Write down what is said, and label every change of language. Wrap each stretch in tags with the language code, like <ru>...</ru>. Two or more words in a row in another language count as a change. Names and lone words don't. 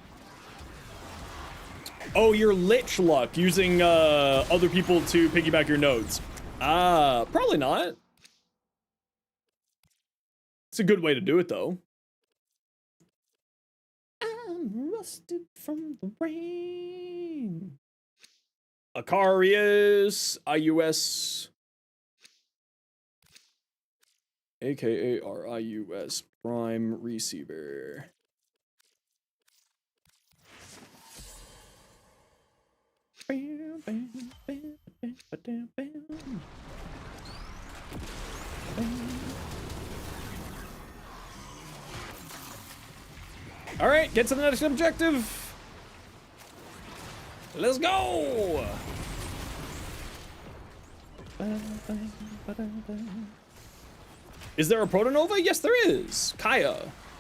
<en>Oh, your Lich luck using other people to piggyback your nodes. Probably not. It's a good way to do it, though. I'm rusted from the rain. Acarius, IUS, aka RIUS, Prime Receiver. Bam, bam, bam, bam, bam, bam. All right, get to the next objective. Let's go. Is there a Protonova? Yes, there is. Kaya.</en>